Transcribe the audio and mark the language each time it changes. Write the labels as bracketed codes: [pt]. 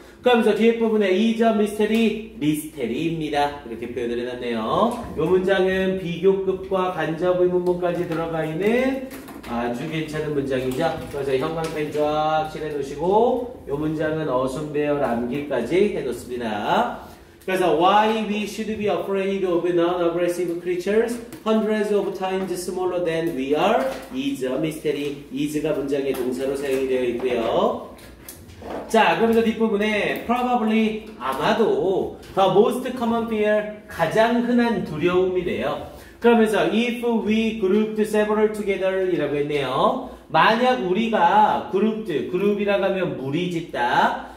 [ko] 그러면서 뒤에 부분에 [en] is a mystery, [ko] 미스테리입니다. 이렇게 표현을 해놨네요. 이 문장은 비교급과 간접 의문문까지 들어가 있는 아주 괜찮은 문장이죠. 그래서 형광펜 쫙 칠해놓으시고 이 문장은 어순 배열 암기까지 해놓습니다. 그래서 [en] why we should be afraid of non-aggressive creatures hundreds of times smaller than we are is a mystery. [ko] is가 문장의 동사로 사용이 되어 있고요. 자, 그러면서 뒷부분에 probably, 아마도 [en] the most common fear, [ko] 가장 흔한 두려움이래요. 그러면서 [en] if we grouped several together [ko] 이라고 했네요. 만약 우리가 그룹이라고 하면 무리짓다.